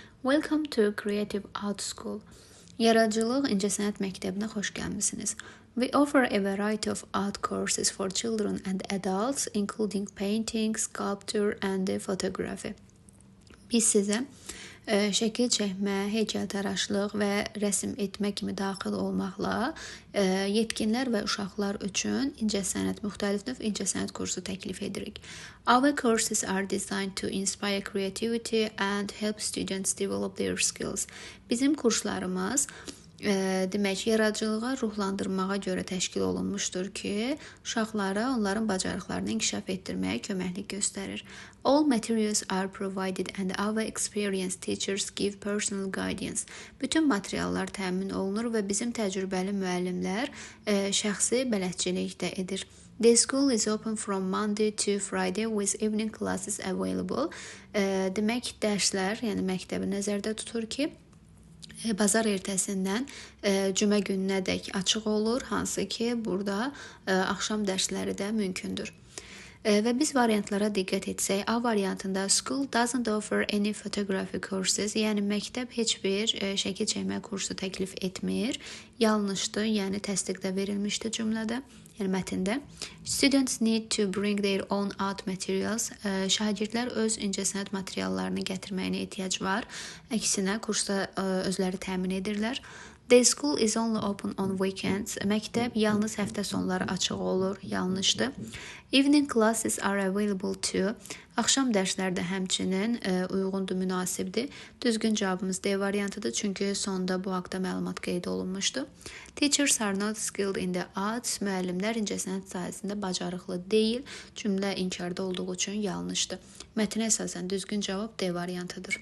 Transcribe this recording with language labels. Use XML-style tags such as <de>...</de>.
<en>Welcome to Creative Art School.</en> <az>Yaradıcılıq İncəsənət Məktəbinə xoş gəlmisiniz.</az> <en>We offer a variety of art courses for children and adults, including painting, sculpture, and photography.</en> <az>Biz sizə şəkil çəkmə, heykəltaraşlıq və rəsm etmə kimi daxil olmaqla yetkinlər və uşaqlar üçün müxtəlif növ incəsənət kursu təklif edirik.</az> <en>Our courses are designed to inspire creativity and help students develop their skills.</en> <az>Bizim kurslarımız demək, yaradıcılığa ruhlandırmağa görə təşkil olunmuşdur ki, uşaqlara onların bacarıqlarını inkişaf etdirməyə köməklik göstərir.</az> <en>All materials are provided and our experienced teachers give personal guidance.</en> <az>Bütün materiallar təmin olunur və bizim təcrübəli müəllimlər şəxsi bələdçilik də edir.</az> <en>The school is open from Monday to Friday with evening classes available.</en> <az>Demək, dərslər, yəni məktəbi nəzərdə tutur ki, bazar ertəsindən cümə gününədək açıq olur, hansı ki, burada axşam dərsləri də mümkündür. Və biz variantlara diqqət etsək, A variantında</az> <en>school doesn't offer any photography courses,</en> <az>yəni məktəb heç bir şəkil çəkmə kursu təklif etmir. Yanlışdır, yəni təsdiqdə verilmişdi cümlədə, yəni mətndə.</az> <en>Students need to bring their own art materials.</en> <az>Şagirdlər öz incəsənət materiallarını gətirməyinə ehtiyac var. Əksinə, kursda özləri təmin edirlər.</az> <en>The school is only open on weekends.</en> <az>Məktəb yalnız həftə sonları açıq olur. Yanlışdır.</az> <en>Evening classes are available too.</en> <az>Axşam dərslər də həmçinin uyğundur, münasibdir. Düzgün cavabımız D variantıdır, çünki sonda bu haqda məlumat qeyd olunmuşdu.</az> <en>Teachers are not skilled in the arts.</en> <az>Müəllimlər incəsənət sahəsində bacarıqlı deyil. Cümlə inkarda olduğu üçün yanlışdır. Mətnə əsasən düzgün cavab D variantıdır.</az>